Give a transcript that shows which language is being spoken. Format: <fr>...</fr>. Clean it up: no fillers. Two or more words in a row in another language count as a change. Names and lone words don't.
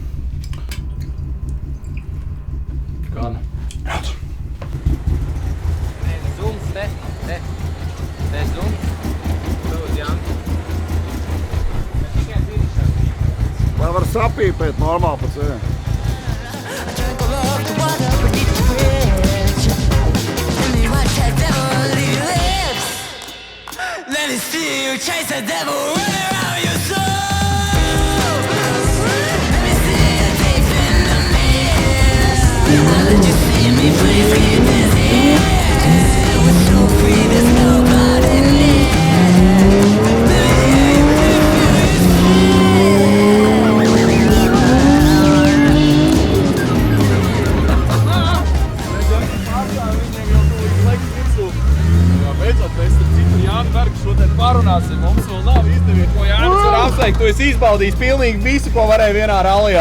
<lv>Gan. Zooms, te zooms. Lūdzu, Jānis. Tikai finišā. Lai var sapīpēt normāli pa ceļiem.</lv> <en>Let me see you chase the devil running around your soul. Let me see you deep in the mist. I'll let you see me, please keep this here. We're so free, there's nobody near. Let me hear you</en> <lv>Beidzot, mēs ar citu Jānu Bergu šodien parunāsim. Mums vēl nav izdevies, ko Jānis var apsveikt. Tu esi izbaudījis pilnīgi visu, ko varēja vienā rallijā.</lv>